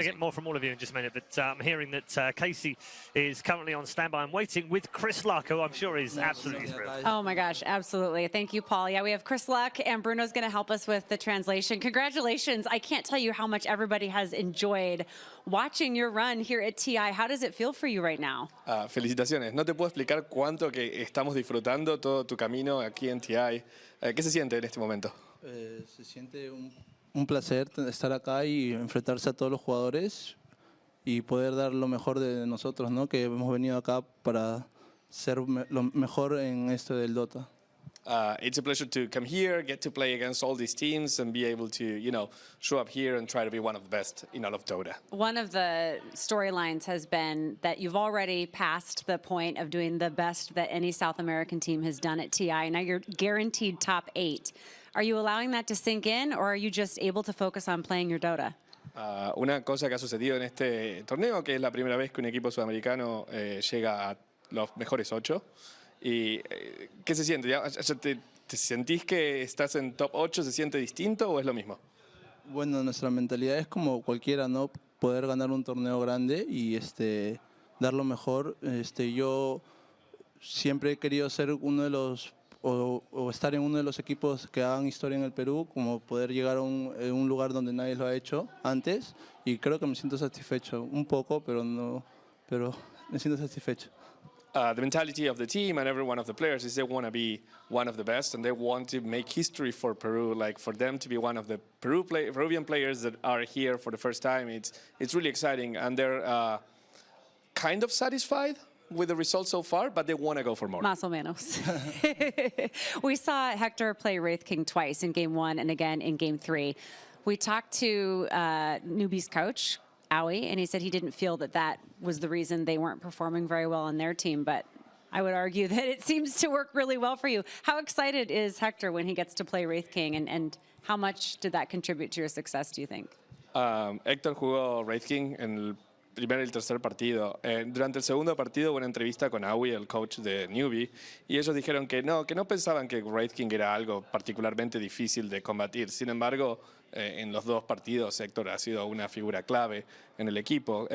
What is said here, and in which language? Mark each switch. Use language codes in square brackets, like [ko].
[en] I'll get more from all of you in just a minute, but I'm hearing that Casey is currently on standby and waiting with Chris Luck, who I'm sure is absolutely thrilled. Oh my gosh, absolutely. Thank you, Paul. Yeah, we have Chris Luck, and Bruno's going to help us with the translation. Congratulations. I can't tell you how much everybody has enjoyed watching your run here at TI. How does it feel for you right now? [es] Felicitaciones. No te puedo explicar cuánto que estamos disfrutando todo tu camino aquí en TI. ¿Qué se siente en este momento? Se siente un placer estar acá y enfrentarse a todos los jugadores y poder dar lo mejor de nosotros, ¿no? Que hemos venido acá para ser lo mejor en esto del Dota. [en] It's a pleasure to come here, get to play against all these teams, and be able to, show up here and try to be one of the best in all of Dota. One of the storylines has been that you've already passed the point of doing the best that any South American team has done at TI. Now you're guaranteed top 8. Are you allowing that to sink in, or are you just able to focus on playing your Dota? [es] Una cosa que ha sucedido en este torneo, que es la primera vez que un equipo sudamericano llega a los mejores 8. ¿Y qué se siente? ¿Te sentís que estás en top 8? ¿Se siente distinto o es lo mismo? Bueno, nuestra mentalidad es como cualquiera, ¿no? Poder ganar un torneo grande y dar lo mejor. Yo siempre he querido ser uno de los o estar en uno de los equipos que hagan historia en el Perú, como poder llegar a un lugar donde nadie lo ha hecho antes, y creo que me siento satisfecho, un poco, pero me siento satisfecho. [en] The mentality of the team and every one of the players is they want to be one of the best, and they want to make history for Peru, like for them to be one of the Peruvian players that are here for the first time. It's really exciting, and they're kind of satisfied with the results so far, but they want to go for more. [es] Más o menos. [en] We saw Hector play Wraith King twice in game 1 and again in game 3. We talked to Newbee's coach, Aoi, and he said he didn't feel that that was the reason they weren't performing very well on their team, but I would argue that it seems to work really well for you. How excited is Hector when he gets to play Wraith King, and how much did that contribute to your success, do you think? [es] Héctor jugó Wraith King en el primer y el tercer partido. Durante el segundo partido hubo una entrevista con Aoi, el coach de Newbee, y ellos dijeron que no pensaban que Wraith King era algo particularmente difícil de combatir. Sin embargo, en los dos partidos Héctor ha sido una figura clave en el equipo.